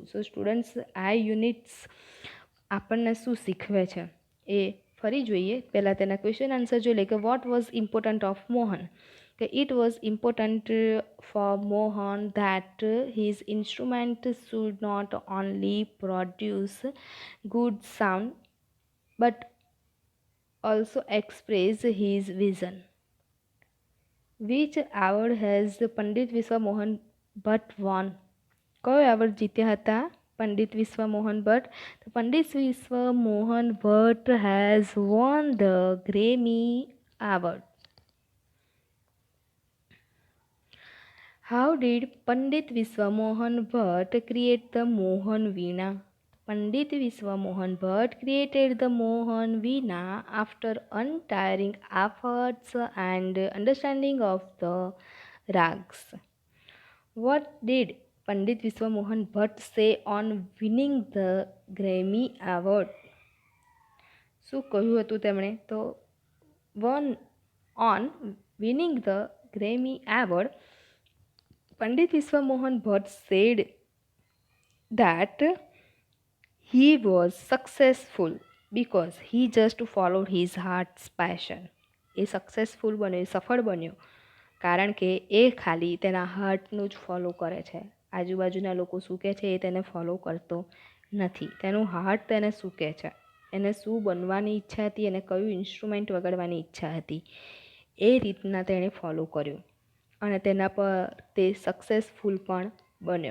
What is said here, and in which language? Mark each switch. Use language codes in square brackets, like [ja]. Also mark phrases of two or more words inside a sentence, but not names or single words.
[en] so students, [gu] આ યુનિટ્સ આપણને શું શીખવે છે એ ફરી જોઈએ. પહેલાં તેના [en] question answer [gu] જોઈ લે કે [en] what was important of Mohan, કે it was important for Mohan that his instrument should not only produce good sound but also express his vision. Which award has પંડિત વિશ્વ મોહન ભટ્ટ won? [gu] કયો એવોર્ડ જીત્યા હતા પંડિત વિશ્વ મોહન ભટ્ટ? [en] તો પંડિત વિશ્વ મોહન ભટ્ટ has won the Grammy Award. how did પંડિત વિશ્વ મોહન ભટ્ટ create the Mohan Veena? પંડિત વિશ્વ મોહન ભટ્ટ created the Mohan Veena after untiring efforts and understanding of the rags. What did Pandit Vishwa Mohan Bhatt say on winning the Grammy Award? [gu] શું કહ્યું હતું તેમણે? [en] તો on winning the Grammy Award, Pandit Vishwa Mohan Bhatt said that he was successful because he just followed his heart's passion. [gu] એ સક્સેસફુલ બન્યો, એ સફળ બન્યો કારણ કે એ ખાલી તેના હાર્ટનું જ ફોલો કરે છે. આજુબાજુના લોકો શું કહે છે એ તેને ફોલો કરતો નથી. તેનું હાર્ટ તેને શું કહે છે, એને શું બનવાની ઈચ્છા હતી, એને કયું ઇન્સ્ટ્રુમેન્ટ વગાડવાની ઈચ્છા હતી, એ રીતના તેણે ફોલો કર્યું અને તેના પર તે સક્સેસફુલ પણ બન્યો.